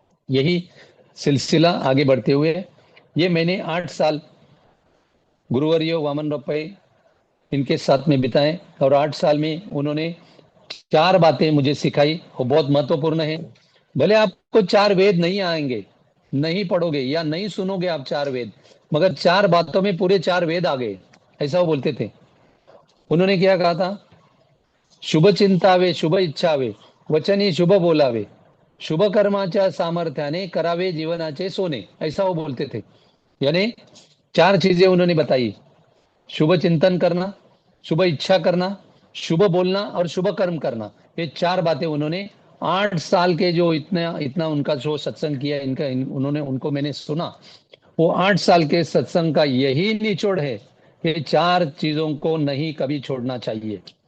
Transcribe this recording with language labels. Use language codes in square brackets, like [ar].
[hi] यही सिलसिला आगे बढ़ते हुए, ये मैंने 8 साल गुरुवर्य वामन रप्पे इनके साथ में बिताए। और 8 साल में उन्होंने 4 बातें मुझे सिखाई, वो बहुत महत्वपूर्ण है। भले आपको 4 वेद नहीं आएंगे, नहीं पढ़ोगे या नहीं सुनोगे आप 4 वेद, मगर 4 बातों में पूरे 4 वेद आ गए, ऐसा वो बोलते थे। उन्होंने क्या कहा था? [mr] शुभ चिंतावे, शुभ इच्छावे, वचनी शुभ बोलावे, शुभ कर्माच्या सामर्थ्याने करावे जीवनाचे सोने, [hi] ऐसा वो बोलते थे। यानी 4 चीजें उन्होंने बताई: शुभ चिंतन करना, शुभ इच्छा करना, शुभ बोलना और शुभ कर्म करना। ये 4 बातें उन्होंने 8 साल के जो इतना इतना उनका जो सत्संग किया, उन्होंने उनको मैंने सुना। वो 8 साल के सत्संग का यही निचोड़ है कि 4 चीजों को नहीं कभी छोड़ना चाहिए।